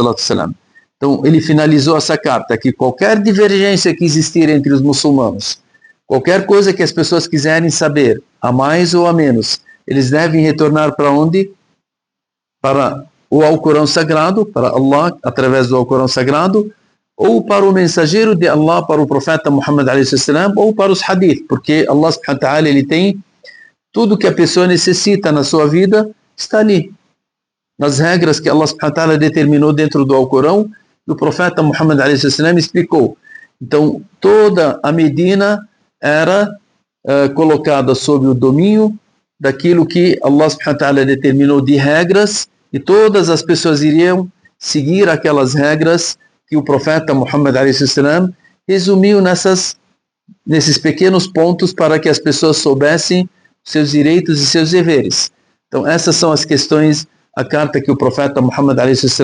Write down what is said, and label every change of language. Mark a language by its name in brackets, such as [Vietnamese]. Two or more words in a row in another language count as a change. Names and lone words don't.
[Portuguese] Então, ele finalizou essa carta, que qualquer divergência que existir entre os muçulmanos, qualquer coisa que as pessoas quiserem saber, a mais ou a menos, eles devem retornar para onde? Para o Alcorão Sagrado, para Allah, através do Alcorão Sagrado, ou para o mensageiro de Allah, para o profeta Muhammad a.s., ou para os hadith, porque [Arabic] الله سبحانه وتعالى, [Portuguese] ele tem tudo que a pessoa necessita na sua vida, está ali, nas regras que [Arabic] الله سبحانه وتعالى [Portuguese] determinou dentro do Alcorão, e o profeta Muhammad a.s. explicou. Então, toda a Medina era colocada sob o domínio daquilo que [Arabic] الله سبحانه وتعالى [Portuguese] determinou de regras, e todas as pessoas iriam seguir aquelas regras que o profeta Muhammad a.s. resumiu nesses pequenos pontos, para que as pessoas soubessem seus direitos e seus deveres. Então, essas são as questões, a carta que o profeta Muhammad a.s.